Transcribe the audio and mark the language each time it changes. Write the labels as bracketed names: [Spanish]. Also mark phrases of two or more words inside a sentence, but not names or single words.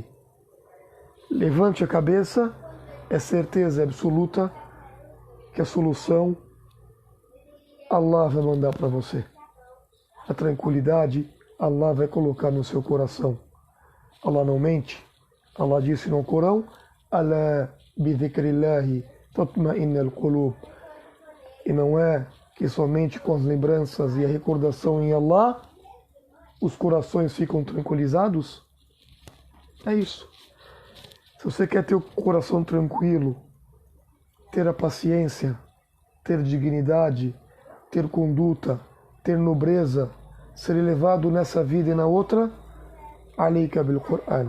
[Portuguese] Levante a cabeça, é certeza absoluta que a solução Allah vai mandar para você. A tranquilidade Allah vai colocar no seu coração. Allah não mente. Allah disse no Corão, [Arabic] ألا بذكر الله تطمئن القلوب. [Portuguese] E não é que somente com as lembranças e a recordação em Allah os corações ficam tranquilizados? É isso. Se você quer ter o coração tranquilo, ter a paciência, ter dignidade, ter conduta, ter nobreza, ser elevado nessa vida e na outra, [Arabic] عليك بالقرآن.